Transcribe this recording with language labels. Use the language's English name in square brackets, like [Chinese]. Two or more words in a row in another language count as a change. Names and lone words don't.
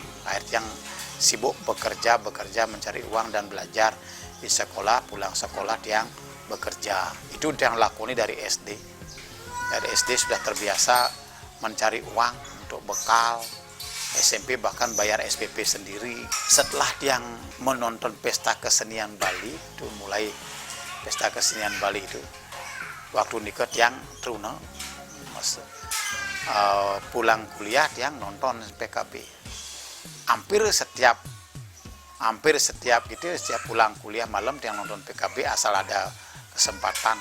[Indonesian] Akhirnya Tiang sibuk bekerja mencari uang dan belajar di sekolah, pulang sekolah Tiang bekerja. Itu Tiang lakoni dari SD. Dari SD sudah terbiasa mencari uang untuk bekal. SMP bahkan bayar SPP sendiri. Setelah Tiang menonton pesta kesenian Bali, itu mulai pesta kesenian Bali itu, waktu nikah Tiang Truno, pulang kuliah Tiang nonton PKB. Hampir setiap gitu, setiap pulang kuliah malam Tiang nonton PKB asal ada kesempatan.